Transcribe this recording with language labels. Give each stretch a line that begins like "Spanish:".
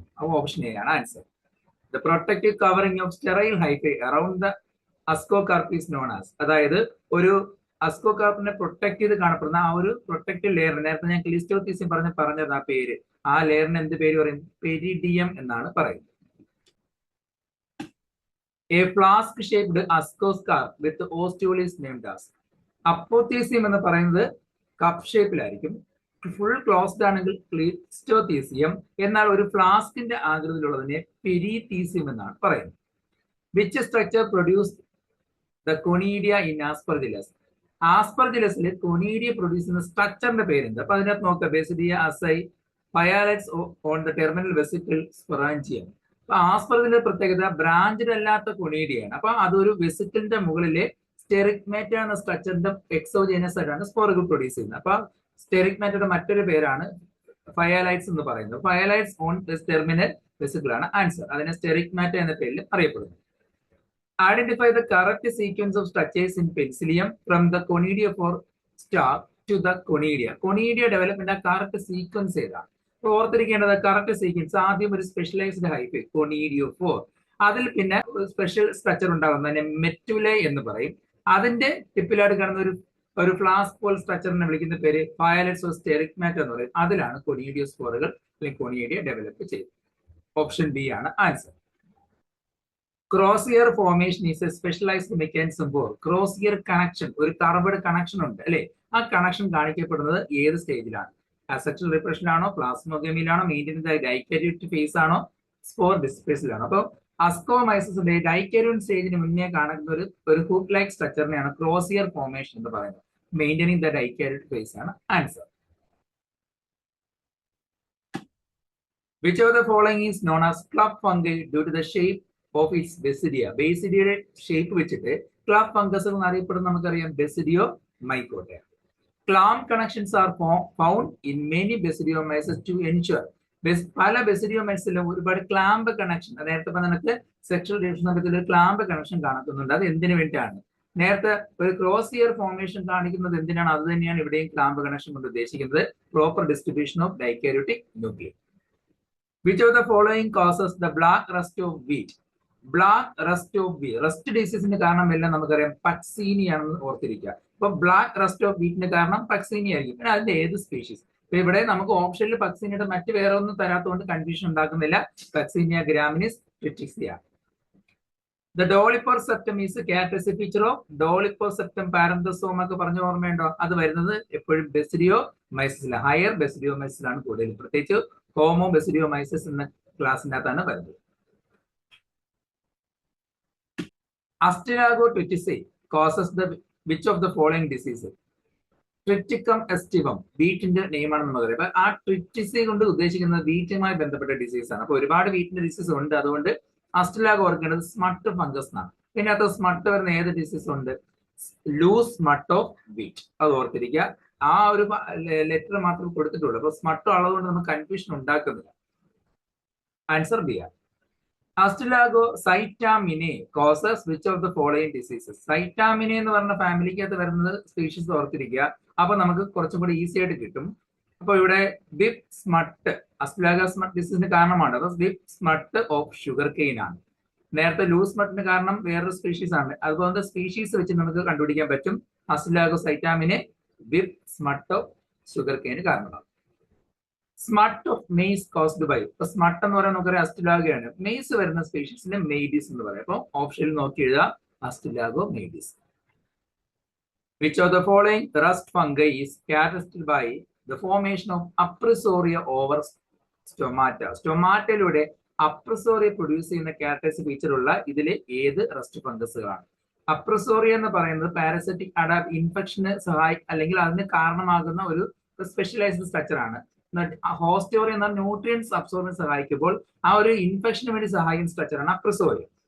Malayalam: അപ്പൊ option A ആണ് answer.
English: The protective covering of sterile hyphae around the ascocarp is known as.
Malayalam: അതായത് ഒരു അസ്കോകാർപ്പിനെ protect ചെയ്ത് കാണപ്പെടുന്ന ആ ഒരു പ്രൊട്ടക്റ്റീവ് ലെയർ, നേരത്തെ ഞാൻ ക്ലിസ്റ്റോതീസിയം പറഞ്ഞത് ആ പേര്, ആ ലെയറിന് എന്ത് പേര് പറയും? പെരിഡിയം എന്നാണ് പറയുന്നത്.
English: A flask shaped ascocarp with ostiole is named as.
Malayalam: അപ്പോത്തീസിയം എന്ന് പറയുന്നത് കപ്പ് ഷേപ്പിലായിരിക്കും, ഫുൾ ക്ലോസ്ഡ് ആണെങ്കിൽ ക്ലിസ്റ്റോതീസിയം, എന്നാൽ ഒരു ഫ്ലാസ്കിന്റെ ആകൃതിയിലുള്ളതിനെ പെരിതീസിയം എന്നാണ് പറയുന്നത്.
English: Which structure produce the conidia in Aspergillus?
Malayalam: ആസ്പെർജില്ലസിൽ conidia produce ചെയ്യുന്ന സ്ട്രക്ചറിന്റെ പേരുണ്ട്. അപ്പൊ അതിനകത്ത് നോക്കുക, ബേസിഡിയ, അസൈ, ഫയാലറ്റ്സ് on the terminal vesicle, sporangium. അപ്പൊ ആസ്പെർജിന്റെ പ്രത്യേകത ബ്രാഞ്ചഡ് അല്ലാത്ത കൊണീഡിയാണ്. അപ്പൊ അതൊരു വെസിക്കിളിന്റെ മുകളിലെ സ്റ്റെറിക്മാറ്റ എന്ന സ്ട്രക്ചറിന്റെ എക്സോജീനസ് ആയിട്ടാണ് സ്പോറുകൾ പ്രൊഡ്യൂസ് ചെയ്യുന്നത്. അപ്പൊ സ്റ്റെറിക്മാറ്റയുടെ മറ്റൊരു പേരാണ് ഫയാലൈറ്റ്സ് എന്ന് പറയുന്നത്. ഫയാലൈറ്റ്സ് ഓൺ ടെർമിനൽ വെസിക്കിൾ ആണ് ആൻസർ. അതിനെ സ്റ്റെറിക്മാറ്റ എന്ന പേരിൽ അറിയപ്പെടുന്നു.
English: Identify the correct sequence of structures in Penicillium from the conidiophore stalk to the conidia.
Malayalam: Conidia development correct sequence ഏതാണ്? അപ്പൊ ഓർത്തിരിക്കേണ്ടത് കറക്റ്റ് സീക്വൻസ് ആദ്യം ഒരു സ്പെഷ്യലൈസ്ഡ് ഹൈഫേ കൊനീഡിയോഫോർ, അതിൽ പിന്നെ സ്പെഷ്യൽ സ്ട്രക്ചർ ഉണ്ടാകുന്നതിനെ മെറ്റുലെ എന്ന് പറയും. അതിന്റെ ടിപ്പിലായിട്ട് കാണുന്ന ഒരു ഫ്ലാസ്ക് പോൾ സ്ട്രക്ചറിനെ വിളിക്കുന്ന പേര് ഫയലറ്റ്സ് ഓഫ് സ്റ്റെറിക്മാറ്റ എന്ന് പറയും. അതിലാണ് കൊനീഡിയോസ്പോറുകൾ അല്ലെങ്കിൽ കൊനീഡിയ ഡെവലപ്പ് ചെയ്തത്. ഓപ്ഷൻ ബി ആണ് answer.
English: Crozier formation is a specialised mechanism for crozier connection.
Malayalam: ഒരു കർവ്ഡ് കണക്ഷൻ ഉണ്ട് അല്ലെ? ആ കണക്ഷൻ കാണിക്കപ്പെടുന്നത് ഏത് സ്റ്റേജിലാണ്? അസെക്ഷൽ റിപ്രഷനിലാണോ, പ്ലാസ്മോഗമിയിലാണോ, മെയിൻറ്റെയിൻ ഡൈക്കാരിയോട്ട് ഫേസ് ആണോ, സ്പോർ ഡിസ്പേസിലാണോ? അപ്പോൾ അസ്കോമൈസിന്റെ ഡൈക്കാരിയോൺ സ്റ്റേജിന് മുന്നേ കാണുന്ന ഒരു ഹുക്ക് ലൈക്ക് സ്ട്രക്ചറിനെയാണ് ക്രോസിയർ ഫോർമേഷൻ എന്ന് പറയുന്നത്. മെയിൻറ്റെയിനിങ് ദ ഡൈക്കാരിയോട്ട് ഫേസ് ആണ് answer.
English: Which of the following is known as club fungi due to the shape of its basidia?
Malayalam: ബേസിഡിയയുടെ shape വെച്ചിട്ട് ക്ലബ് ഫംഗസ് എന്ന് അറിയപ്പെടുന്ന നമുക്കറിയാം ബെസിഡിയോ മൈക്കോട്ട.
English: Clamp connections are found in many basidiomycetes to ensure.
Malayalam: പല ബെസിഡിയോമൈസിലും ഒരുപാട് clamp connection, നേരത്തെ നമുക്ക് sexual റിലേഷൻഷിപ്പിൽ ഒരു ക്ലാമ്പ് കണക്ഷൻ കാണുന്നുണ്ട്. അത് എന്തിനു വേണ്ടിയാണ്? നേരത്തെ ഒരു ക്രോസിയർ ഫോർമേഷൻ കാണിക്കുന്നത് എന്തിനാണ്? അത് തന്നെയാണ് ഇവിടെയും ക്ലാമ്പ് കണക്ഷൻ കൊണ്ട് ഉദ്ദേശിക്കുന്നത്.
English: Proper distribution of dikaryotic nuclear. Which of the following causes the black rust of wheat? Black rust of wheat.
Malayalam: Rest ഡിസീസിന്റെ കാരണം എല്ലാം നമുക്കറിയാം പക്സീനി ആണെന്ന് ഓർത്തിരിക്കുക. അപ്പൊ ബ്ലാക്ക് റസ്റ്റ് ഓഫ് വീറ്റിന്റെ കാരണം പക്സീനി ആയിരിക്കും. പിന്നെ അതിന്റെ ഏത് സ്പീഷീസ്? ഇപ്പൊ ഇവിടെ നമുക്ക് ഓപ്ഷനിൽ പക്സീനിയുടെ മറ്റ് വേറെ ഒന്നും തരാത്തതുകൊണ്ട് കൺഫ്യൂഷൻ ഉണ്ടാക്കുന്നില്ല. Puccinia ഗ്രാമിനിസ് ട്രിറ്റിക്സിയ.
English: The Dolichos septum is a characteristic feature of Dolichos septum parenthosome
Malayalam: ഒക്കെ പറഞ്ഞ ഓർമ്മയുണ്ടോ? അത് വരുന്നത് എപ്പോഴും ബെസിഡിയോമൈസിസിലാണ്, ഹയർ ബെസിഡിയോമൈസിസിലാണ് കൂടുതൽ. പ്രത്യേകിച്ച് ഹോമോ ബെസിഡിയോമൈസിസ് എന്ന ക്ലാസിനകത്താണ് വരുന്നത്.
English: Astilago tritici causes the which of the following diseases?
Malayalam: Triticum estivum, വീറ്റിന്റെ നെയിമാണെന്ന് നമുക്ക് പറയാം. അപ്പൊ ആ ട്രിറ്റിസി കൊണ്ട് ഉദ്ദേശിക്കുന്നത് വീറ്റുമായി ബന്ധപ്പെട്ട ഡിസീസ് ആണ്. അപ്പൊ ഒരുപാട് വീറ്റിന്റെ ഡിസീസ് ഉണ്ട്. അതുകൊണ്ട് അസ്റ്റിലാഗോ ഓർക്കേണ്ടത് സ്മട്ട് ഫംഗസ് എന്നാണ്. പിന്നെ അത് സ്മട്ട് വരുന്ന ഏത് ഡിസീസ് ഉണ്ട്? Loose സ്മട്ട് of wheat. അത് ഓർത്തിരിക്കുക. ആ ഒരു ലെറ്റർ മാത്രം കൊടുത്തിട്ടുള്ളൂ. അപ്പൊ സ്മട്ട് ഉള്ളതുകൊണ്ട് നമുക്ക് കൺഫ്യൂഷൻ ഉണ്ടാക്കുന്നില്ല. ആൻസർ ബി ആണ്.
English: Ustilago scitaminea causes which of the following diseases?
Malayalam: സൈറ്റാമിനെ എന്ന് പറഞ്ഞ ഫാമിലിക്കകത്ത് വരുന്നത് സ്പീഷീസ് ഓർത്തിരിക്കുക. അപ്പൊ നമുക്ക് കുറച്ചും കൂടി ഈസി ആയിട്ട് കിട്ടും. അപ്പൊ ഇവിടെ വിപ്പ് സ്മട്ട് അസ്റ്റിലാഗോ സ്മട്ട് ഡിസീസിന് കാരണമാണ്. അത് വിപ്പ് സ്മട്ട് ഓഫ് ഷുഗർ കെയിൻ ആണ്. നേരത്തെ ലൂസ് സ്മട്ടിന് കാരണം വേറൊരു സ്പീഷീസ് ആണ്. അതുപോലെ സ്പീഷീസ് വെച്ച് നമുക്ക് കണ്ടുപിടിക്കാൻ പറ്റും. അസ്റ്റിലാഗോ സൈറ്റാമിനെ വിപ്പ് സ്മട്ട് ഓഫ് ഷുഗർ കെയിന് കാരണമാണ്.
English: Smut of maize caused by.
Malayalam: ഇപ്പൊ സ്മട്ട് എന്ന് പറയാൻ നമുക്കറിയാം അസ്റ്റിലാഗോയാണ്. മെയ്സ് വരുന്ന സ്പീഷീസിനെ മെയ്ഡിസ് എന്ന് പറയും. അപ്പൊ ഓപ്ഷനിൽ നോക്കി എഴുതാം Ustilago മെയ്ഡിസ്.
English: Which of the following rust fungi is characterized by the formation of Apresoria over stomata?
Malayalam: സ്റ്റൊമാറ്റയിലൂടെ അപ്രസോറിയ produce ചെയ്യുന്ന ക്യാരക്ടറിസ്റ്റിക് ഫീച്ചർ ഉള്ള ഇതിലെ ഏത് റസ്റ്റ് ഫംഗസുകളാണ്? അപ്രസോറിയ എന്ന് പറയുന്നത് പാരസൈറ്റിക് ഇൻഫെക്ഷന് അല്ലെങ്കിൽ അതിന് കാരണമാകുന്ന ഒരു സ്പെഷ്യലൈസ്ഡ് സ്ട്രക്ചർ ആണ്. ഹോസ്റ്റോറിയ എന്ന ന്യൂട്രിയൻസ് അബ്സോർബിന് സഹായിക്കുമ്പോൾ ആ ഒരു ഇൻഫെക്ഷന് വേണ്ടി സഹായിക്കുന്ന സ്ട്രക്ചർ ആണ് അപ്രസോറിയ.